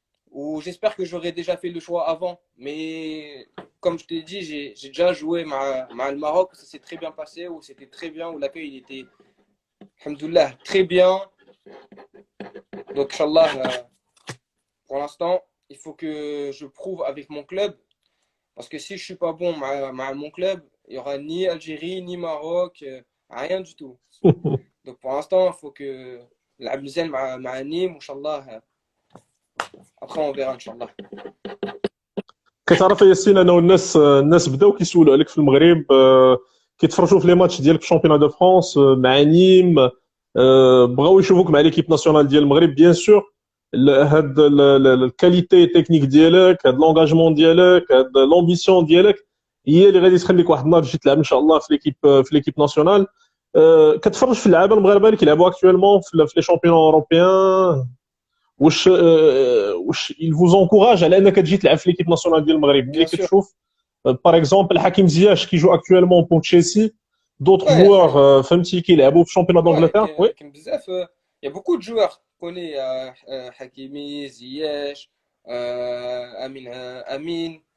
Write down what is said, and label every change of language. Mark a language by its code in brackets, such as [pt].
[fr] ou j'espère que j'aurais déjà fait le choix avant. Mais comme je t'ai dit, j'ai déjà joué le Maroc, ça s'est très bien passé, où c'était très bien, où l'accueil il était, alhamdoulilah, très bien. Donc, Inch'Allah, pour l'instant, il faut que je prouve avec mon club. Parce que si je suis pas bon avec mon club, il y aura ni Algérie, ni Maroc, rien du tout. Donc pour l'instant, il faut que [ar] نلعب مزيان مع نيم وان شاء الله [fr] après on verra ان شاء الله. [ar] كتعرف يا ياسين، انا والناس الناس بداو كيسولوا عليك في المغرب، كيتفرجوا في لي ماتش ديالك في شامبيون دو فرانس مع نيم، بغاو يشوفوك مع ليكيب ناسيونال ديال المغرب بيان سور. هاد الكاليتي تكنيك ديالك، هاد لونغاجمون ديالك، هاد لومبيسيون ديالك هي اللي غادي تخليك واحد النهار تجي تلعب ان شاء الله في ليكيب ناسيونال. كتفرج في اللعابه المغاربه اللي كيلعبوا اكطوالمون في لي شامبيون اوروبيان، واش [fr] il vous encourage [ar] على انك تجي تلعب في ليكيب ناسيونال ديال المغرب ملي [fr] Bien sûr. [ar] كتشوف باغ اكزومبل حكيم زياش كيجو اكطوالمون بور تشيلسي، دوطخ [fr] Ouais, [ar] جوار فهمتي كيلعبوا في شامبيون [fr] ouais, [ar] دانجلتير. وي كاين بزاف. [fr] Il y a beaucoup de joueurs qu'on connaît, Hakimi, Ziyech, Amin, Amin.